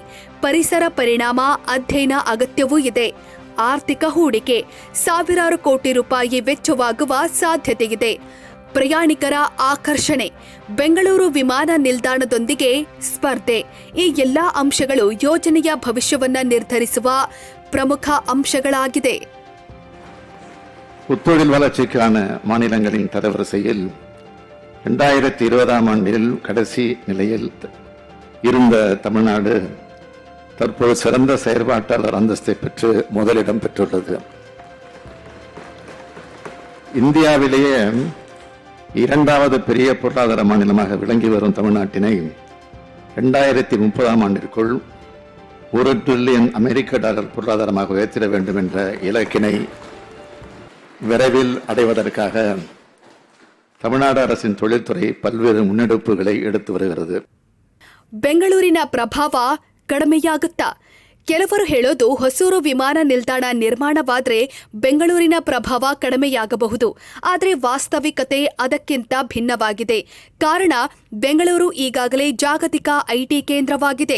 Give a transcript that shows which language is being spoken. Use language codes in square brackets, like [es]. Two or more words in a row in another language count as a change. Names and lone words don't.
[kn] ಪರಿಸರ ಪರಿಣಾಮ ಅಧ್ಯಯನ ಅಗತ್ಯವೂ ಇದೆ. ಆರ್ಥಿಕ ಹೂಡಿಕೆ. ಸಾವಿರಾರು ಕೋಟಿ ರೂಪಾಯಿ ವೆಚ್ಚವಾಗುವ ಸಾಧ್ಯತೆಯಿದೆ. ಪ್ರಯಾಣಿಕರ ಆಕರ್ಷಣೆ, ಬೆಂಗಳೂರು ವಿಮಾನ ನಿಲ್ದಾಣದೊಂದಿಗೆ ಸ್ಪರ್ಧೆ, ಈ ಎಲ್ಲಾ ಅಂಶಗಳು ಯೋಜನೆಯ ಭವಿಷ್ಯವನ್ನ ನಿರ್ಧರಿಸುವ ಪ್ರಮುಖ அம்சங்களாಗಿದೆ. [ta] புத்தொழில் வளர்ச்சிக்கான மாநிலங்களின் தரவரிசையில் 2020ஆம் ஆண்டில் கடைசி நிலையில் இருந்த தமிழ்நாடு தற்போது சிறந்த செயற்பாட்டாளர் அந்தஸ்தை பெற்று முதலிடம் பெற்றுள்ளது. இந்தியாவிலேயே இரண்டாவது பெரிய பொருளாதார மாநிலமாக விளங்கி வரும் தமிழ்நாட்டினை 2030ஆம் ஆண்டிற்குள் $1 டிரில்லியன் பொருளாதாரமாக உயர்த்திட வேண்டும் என்ற இலக்கினை விரைவில் அடைவதற்காக தமிழ்நாடு அரசின் தொழில்துறை பல்வேறு முன்னெடுப்புகளை எடுத்து வருகிறது. [kn] ಬೆಂಗಳೂರಿನ ಪ್ರಭಾವ ಕಡಿಮೆಯಾಗುತ್ತಾ? ಕೆಲವರು ಹೇಳೋದು ಹೊಸೂರು ವಿಮಾನ ನಿಲ್ದಾಣ ನಿರ್ಮಾಣವಾದರೆ ಬೆಂಗಳೂರಿನ ಪ್ರಭಾವ ಕಡಿಮೆಯಾಗಬಹುದು. ಆದರೆ ವಾಸ್ತವಿಕತೆ ಅದಕ್ಕಿಂತ ಭಿನ್ನವಾಗಿದೆ. ಕಾರಣ, ಬೆಂಗಳೂರು ಈಗಾಗಲೇ ಜಾಗತಿಕ ಐಟಿ ಕೇಂದ್ರವಾಗಿದೆ.